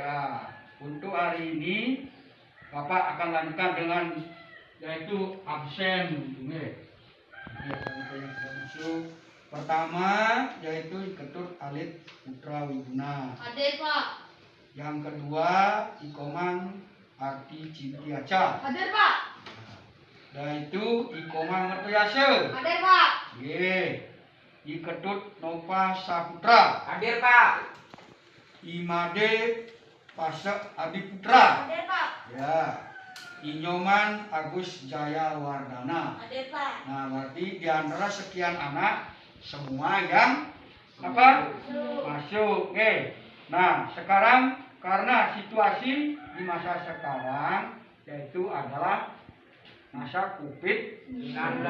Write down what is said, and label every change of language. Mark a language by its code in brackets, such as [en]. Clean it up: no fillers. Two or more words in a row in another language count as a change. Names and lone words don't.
[id] Ya, untuk hari ini Bapak akan lanjutkan dengan yaitu absen. Pertama yaitu Ketut Alit Putra Wiguna. Hadir Pak. Yang kedua Ikomang Arti Cintiaca. Hadir Pak. Yaitu Ikomang Mertoyase. Hadir Pak. Iketut Nova Saputra. Hadir Pak. Imade Pasek Adiputra. Hadir Pak. Ya. Inyoman Agus Jaya Wardana. Hadir Pak. Nah, berarti di antara sekian anak semua yang apa? Masuk. Oke. Nah, sekarang karena situasi di masa sekarang yaitu adalah masa COVID-19.